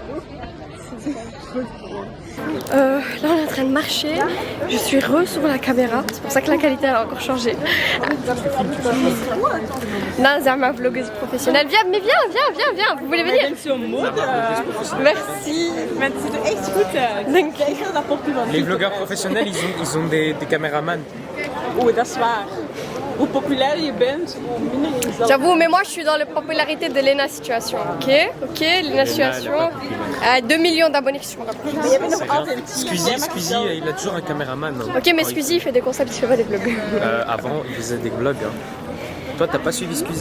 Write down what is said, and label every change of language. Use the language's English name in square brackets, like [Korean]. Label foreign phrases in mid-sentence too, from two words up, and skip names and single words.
[French] Là on est en train de marcher, je suis sur la caméra, c'est pour ça que la qualité a encore changé. Non, c'est ma vlogueuse professionnelle. Viens, vous voulez venir? Merci. Les vloggeurs professionnels, ils ont des caméramans. [Dutch] Oeh, dat is waar. Hoe populair je bent, hoe minder je zal... [French] J'avoue, mais moi je suis dans la popularité de Lena Situation, ok, Lena Situation a 2 millions d'abonnés qui sont rapprochés. Squeezie, il a toujours un caméraman. Hein. Ok, mais Squeezie il fait des concepts, il fait pas des vlogs. Avant, il faisait des vlogs. Hein. Toi, t'as pas suivi Squeezie?